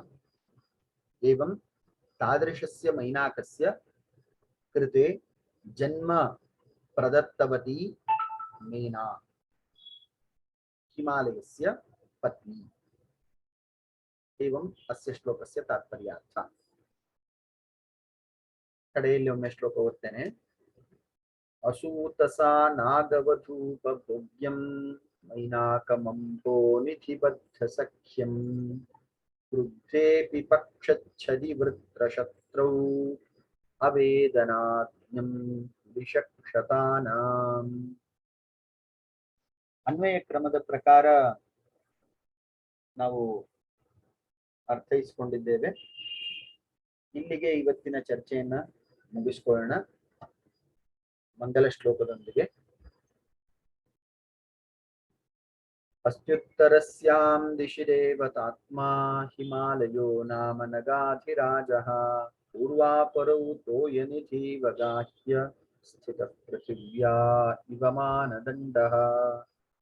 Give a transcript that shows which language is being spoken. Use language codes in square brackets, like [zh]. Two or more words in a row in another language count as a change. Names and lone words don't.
[sa] एवं तादृशस्य मैनाकस्य कृते जन्म प्रदत्तवती मेना, हिमालयस्य पत्नी। एवं अस्य श्लोकस्य तात्पर्यार्थः। [kn] कडेಯಲ್ಲಿ ಒಮ್ಮೆ ಶ್ಲೋಕ ಓದ್ತೇನೆ. [sa] असूतसा नागवधूपभोग्यं मैनाकमम्भो निधिबद्धसख्यं क्रुद्धेऽपि पक्षच्छदिवृत्रशत्रौ अवेदनाज्ञं विषक्षतानाम्। [kn] ಅನ್ವಯ ಕ್ರಮದ ಪ್ರಕಾರ ನಾವು ಅರ್ಥೈಸಿಕೊಂಡಿದ್ದೇವೆ. ಇಲ್ಲಿಗೆ ಇವತ್ತಿನ ಚರ್ಚೆಯನ್ನ ಮುಗಿಸಿಕೊಳ್ಳೋಣ ಮಂಗಲ ಶ್ಲೋಕದೊಂದಿಗೆ. [sa] अस्त्युत्तरस्यां दिशि देवतात्मा हिमालयो नाम नगाधिराजः पूर्वापरौ तोयनिधिवगाह्य स्थितः पृथिव्या इव मानदण्डः।